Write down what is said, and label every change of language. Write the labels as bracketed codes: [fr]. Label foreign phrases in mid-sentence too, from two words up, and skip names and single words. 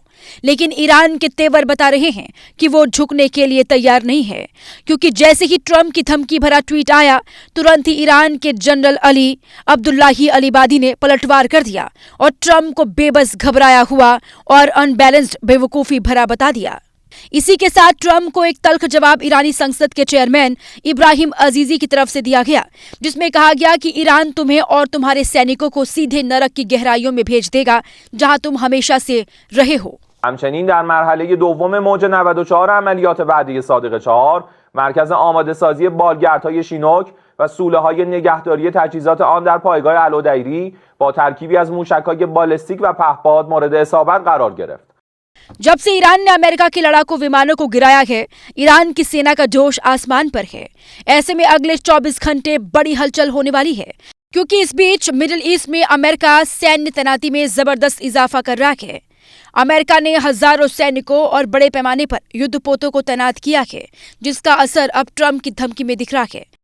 [hi] लेकिन ईरान के तेवर बता रहे हैं कि वो झुकने के लिए तैयार नहीं है, क्योंकि जैसे ही ट्रंप की धमकी भरा ट्वीट आया, तुरंत ही ईरान के जनरल अली अब्दुल्लाही अलीबादी ने पलटवार कर दिया और ट्रंप को बेबस, घबराया हुआ और अनबैलेंस्ड, बेवकूफी भरा बता दिया। इसी के साथ ट्रंप को एक तल्ख जवाब ईरानी संसद के चेयरमैन इब्राहिम अजीजी की तरफ से दिया गया, जिसमें कहा गया कि ईरान तुम्हें और तुम्हारे सैनिकों को सीधे नरक की गहराइयों में भेज देगा, जहां तुम हमेशा से रहे हो। [fa] همچنین در مرحله دوم موج 94 عملیات وعده صادق 4 مرکز آماده سازی بالگردهای شینوک و سوله‌های نگهداری تجهیزات آن در پایگاه الودیری با ترکیبی از موشک‌های بالستیک و پهپاد مورد اصابت قرار گرفت. [hi] जब से ईरान ने अमेरिका के लड़ाकू विमानों को गिराया है, ईरान की सेना का जोश आसमान पर है। ऐसे में अगले 24 घंटे बड़ी हलचल होने वाली है, क्योंकि इस बीच मिडिल ईस्ट में अमेरिका सैन्य तैनाती में जबरदस्त इजाफा कर रहा है। अमेरिका ने हजारों सैनिकों और बड़े पैमाने पर युद्धपोतों को तैनात किया है, जिसका असर अब ट्रंप की धमकी में दिख रहा है।